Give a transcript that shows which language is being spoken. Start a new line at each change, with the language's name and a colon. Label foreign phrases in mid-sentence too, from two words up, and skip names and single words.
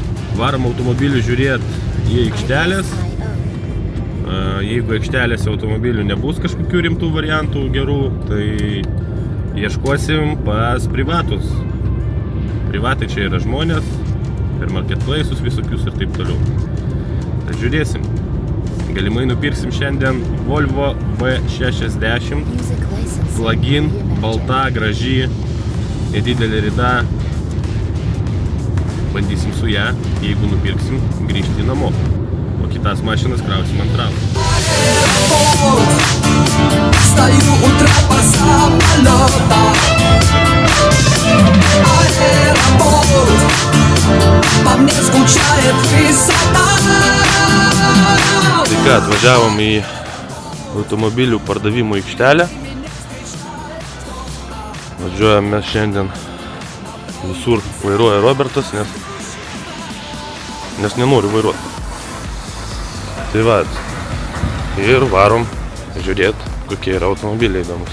Lithuanian: Varom automobilių žiūrėti į aikštelės. Jeigu aikštelėse automobilių nebus kažkokių rimtų variantų gerų, tai ieškosim pas privatus. Privatai čia yra žmonės, per marketplace'us visokius ir taip toliau. Tai žiūrėsim. Galimai nupirksim šiandien Volvo V60, plug-in, balta, graži, nedidelė rida. Bandysim su ją, jeigu nupirksim, grįžti namo. O kitas mašinas krausim ant ratų.
Russian: Стою у трапа самолета, аэропорт, по мне скучает высота.
Lithuanian: Tai ką, atvažiavom į automobilių pardavimo aikštelę. Važiuojam mes šiandien, visur vairuoja Robertas, nes nenoriu vairuoti. Tai va, ir varom žiūrėti, kokie yra automobiliai įdomus.